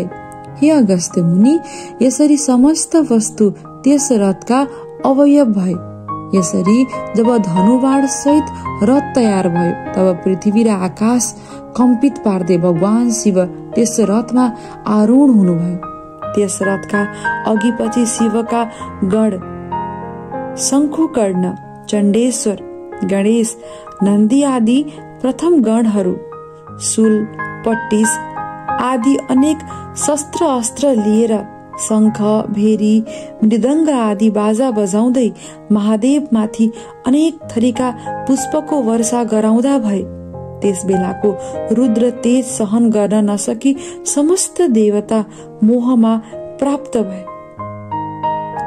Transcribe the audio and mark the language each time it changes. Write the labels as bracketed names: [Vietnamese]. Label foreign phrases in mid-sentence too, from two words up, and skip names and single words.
[Nepali] हे अगस्त्य मुनि, यसरी समस्त वस्तु त्यस रथका अवयव भए। यसरी जब धनुबाण सहित रथ तयार भयो तब पृथ्वी र आकाश कम्पित पार्दै भगवान शिव त्यस रथमा आरूढ हुनुभयो। त्यस रथका अघिपछि शिवका गण शंखुकर्ण, चण्डेश्वर, गणेश, नन्दी आदि प्रथम गणहरू शूल, पट्टिस आदि अनेक शस्त्र अस्त्र लिएर शंख, भेरी, मृदंग आदि बाजा बजाउँदै महादेव माथि अनेक थरीका पुष्पको वर्षा गराउँदा भए। त्यस बेलाको रुद्र तेज सहन गर्न नसकी समस्त देवता मोहमा प्राप्त भए।